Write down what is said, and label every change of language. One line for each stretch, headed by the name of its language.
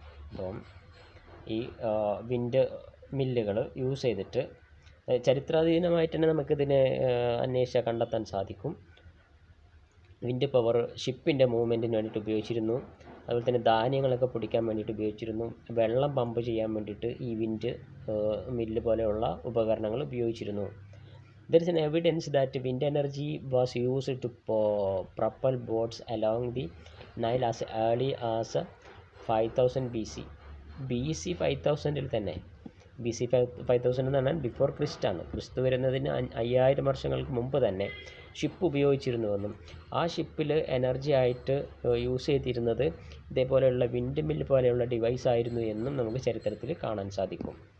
Malayalam: അപ്പം ഈ wind മില്ലുകൾ use ചെയ്തിട്ട് ചരിത്രാതീതമായിട്ട് തന്നെ നമുക്കിതിനെ അന്വേഷിച്ചാൽ കണ്ടെത്താൻ സാധിക്കും. വിൻഡ് പവർ ഷിപ്പിൻ്റെ മൂവ്മെൻറ്റിന് വേണ്ടിയിട്ട് ഉപയോഗിച്ചിരുന്നു. അതുപോലെ തന്നെ ധാന്യങ്ങളൊക്കെ പൊടിക്കാൻ വേണ്ടിയിട്ട് ഉപയോഗിച്ചിരുന്നു. വെള്ളം പമ്പ് ചെയ്യാൻ വേണ്ടിയിട്ട് ഈ വിൻഡ് മില്ല് പോലെയുള്ള ഉപകരണങ്ങൾ ഉപയോഗിച്ചിരുന്നു.
English: There is an evidence that wind energy was used to propel boats along the Nile as early as 5000 BC.
Malayalam: BC 5000-ൽ തന്നെ, BC 5000 എന്ന് പറഞ്ഞാൽ ബിഫോർ ക്രിസ്റ്റ് ആണ്. ക്രിസ്തു വരുന്നതിന് 5000 വർഷങ്ങൾക്ക് മുമ്പ് തന്നെ ഷിപ്പ് ഉപയോഗിച്ചിരുന്നുവെന്നും ആ ഷിപ്പിൽ എനർജി ആയിട്ട് യൂസ് ചെയ്തിരുന്നത് ഇതേപോലെയുള്ള വിൻഡ് മില്ല് പോലെയുള്ള ഡിവൈസ് ആയിരുന്നു എന്നും നമുക്ക് ചരിത്രത്തിൽ കാണാൻ സാധിക്കും.